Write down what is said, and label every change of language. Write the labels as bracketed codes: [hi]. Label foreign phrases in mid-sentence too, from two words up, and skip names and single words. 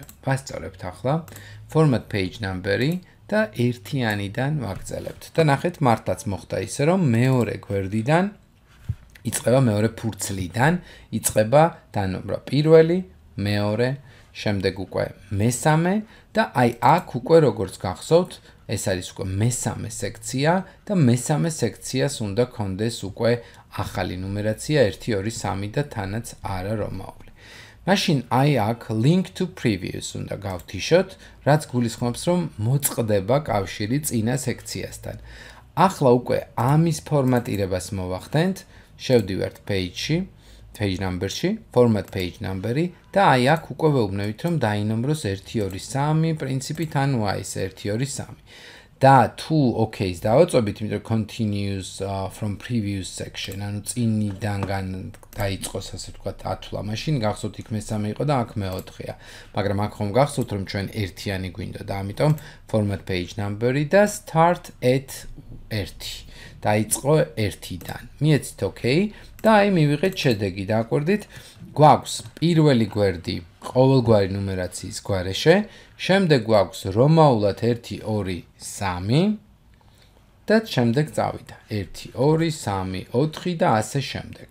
[ka] ვასწორებთ ახლა [en] format page number- [ka] ი და ერთიანიდან ვაგრძელებთ. და ნახეთ, მართლაც მოხდა ისე, რომ მეორე გვერდიდან იწყება მეორე ფურცლიდან, იწყება დანომრა პირველი, მეორე, შემდეგ უკვე მესამე და აი აქ უკვე როგორც გახსოვთ, ეს არის უკვე მესამე სექცია და მესამე სექციას უნდა კონდეს უკვე ახალი ნუმერაცია 1 2 3 და თანაც არა რომაული. მაშინ აი აქ [en] link to previous [ka] უნდა გავთიშოთ, რაც გულისხმობს, რომ მოწყდება კავშირი წინა სექციასთან. ახლა უკვე ამის ფორმატირებას მოვახდენთ, შევდივართ page-ში, page number-ში, [en] format page number- [ka] ი და აი აქ უკვე ვეუბნებით, რომ დაინომროს 1 2 3 პრინციპით, ანუ აი ეს 1 2 3. და თუ OK-ს დავაწვევით, იმიტომ [en] continues from previous section, [ka] ანუ წინიდან დაიწყოს ასე ვთქვათ ათვლა, მაშინ გახსოვთ იქ მესამე იყო და აქ მეოთხეა. მაგრამ აქ ხომ გახსოვთ, რომ ჩვენ ერთიანი გვინდა და ამიტომ [en] format page number- [ka] ი და [en] start at 1. [ka] დაიწყო 1-დან. მიეცით OK და აი მივიღეთ შედეგი, დააკვირდით, გვაქვს პირველი გვერდი ყოველგვარი ნუმერაციის გვარეშე, შემდეგ გვაქვს რომაულად 1 2 3 და შემდეგ წავიდა 1 2 3 4 და ასე შემდეგ.